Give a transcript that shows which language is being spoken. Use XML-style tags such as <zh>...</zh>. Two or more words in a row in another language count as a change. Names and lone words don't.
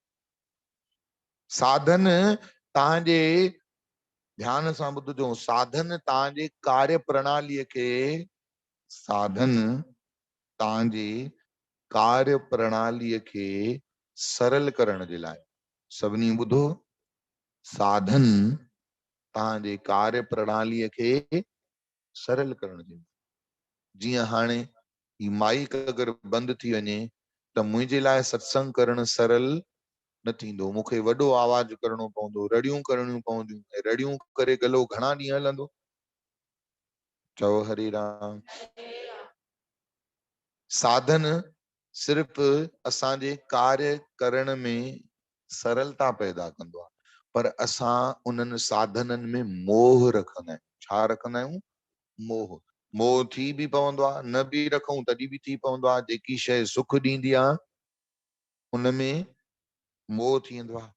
<sd>साधन तव्हांजे ध्यान सां ॿुधजो, साधन तव्हांजे कार्य प्रणालीअ खे, साधन तव्हांजी कार्य प्रणालीअ खे सरल करण जे लाइ, सभिनी ॿुधो, साधन तव्हांजे कार्य प्रणालीअ खे सरल करण जे लाइ। जीअं हाणे ही माइक अगरि बंदि थी वञे त मुंहिंजे लाइ सत्संग करणु सरल न थींदो, मूंखे वॾो आवाज करणो पवंदो, रड़ियूं करणियूं पवंदियूं, ऐं रड़ियूं करे गलो घणा ॾींहं हलंदो। चओ हरे राम। साधन सिर्फ़ असांजे कार्य करण में सरलता पैदा कंदो आहे, पर असां उन्हनि साधननि में मोह रखंदा आहियूं। छा रखंदा आहियूं? मोह। मोह थी बि पवंदो आहे, न बि रखूं तॾहिं बि थी पवंदो आहे। जेकी शइ सुख ॾींदी आहे उनमें मोह थी वेंदो आहे।</sd>